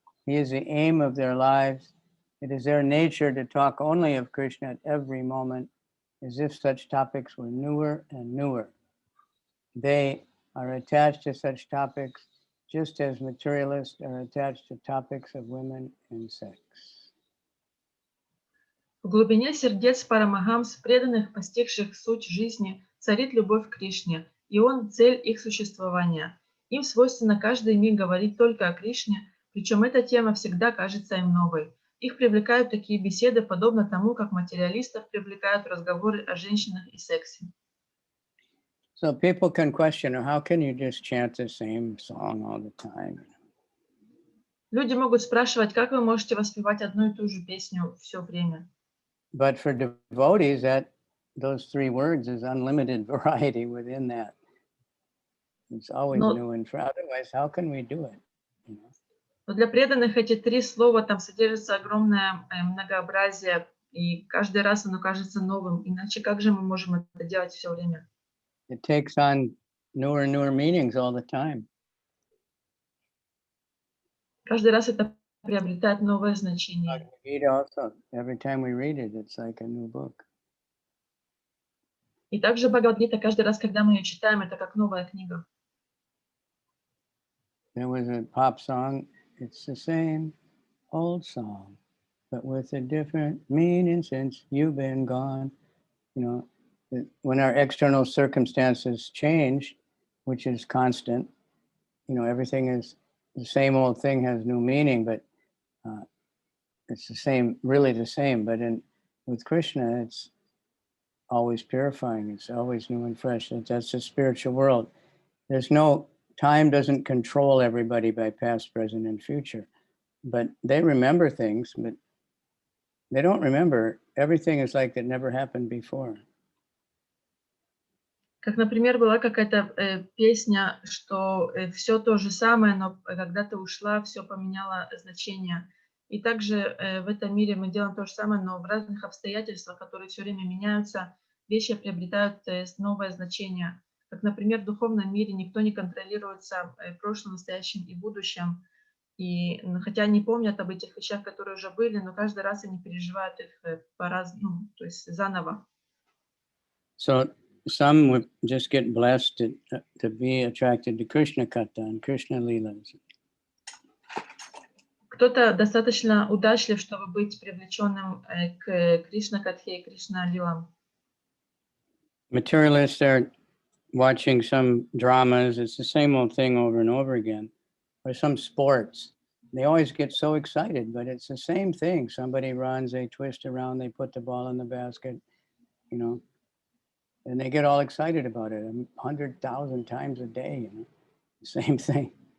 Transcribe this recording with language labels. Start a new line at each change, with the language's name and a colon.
English: He is the aim of their lives. It is their nature to talk only of Krishna at every moment, as if such topics were newer and newer. They are attached to such topics just as materialists are attached to topics of women and sex.
Russian: В глубине сердец Парамахамс, преданных, постигших суть жизни, царит любовь к Кришне, и Он — цель их существования. Им свойственно каждый миг говорить только о Кришне, причем эта тема всегда кажется им новой. Их привлекают такие беседы, подобно тому, как материалистов привлекают разговоры о женщинах и сексе.
English: So people can question, how can you just chant the same song all the time?
Russian: Люди могут спрашивать, как вы можете воспевать одну и ту же песню все время.
English: But for devotees, those three words is unlimited variety within that. It's always new and fresh. Otherwise, how can we do it? You know?
Russian: Но для преданных эти три слова, там содержится огромное многообразие, и каждый раз оно кажется новым. Иначе как же мы можем это делать все время?
English: It takes on newer and newer meanings all the time.
Russian: Каждый раз это приобретает новое значение.
English: Also, every time we read it, it's like a new book.
Russian: И также Бхагавад-гита, каждый раз, когда мы ее читаем, это как новая книга.
English: There was a pop song. It's the same old song, but with a different meaning since you've been gone. You know, when our external circumstances change, which is constant, you know, everything is the same old thing has new meaning, but it's the same, really the same. But with Krishna, it's always purifying. It's always new and fresh. That's the spiritual world. There's no time doesn't control everybody by past, present, and future. But they remember things, but they don't remember. Everything is like it never happened before.
Russian: Как, например, была какая-то песня, что все то же самое, но когда ты ушла, все поменяло значение. И также в этом мире мы делаем то же самое, но в разных обстоятельствах, которые все время меняются, вещи приобретают новое значение. Как, например, в духовном мире никто не контролируется прошлым, настоящим и будущим. И хотя они помнят об этих вещах, которые уже были, но каждый раз они переживают их по-разному, то есть заново.
English: So some would just get blessed to be attracted to Krishna Katha and Krishna Lilas.
Russian: Кто-то достаточно удачлив, чтобы быть привлеченным к Кришна-катхе и Кришна-лилам.
English: Materialists are watching some dramas. It's the same old thing over and over again. Or some sports. They always get so excited, but it's the same thing. Somebody runs, they twist around, they put the ball in the basket, you know, and they get all excited about it 100,000 times a day, you know, same thing.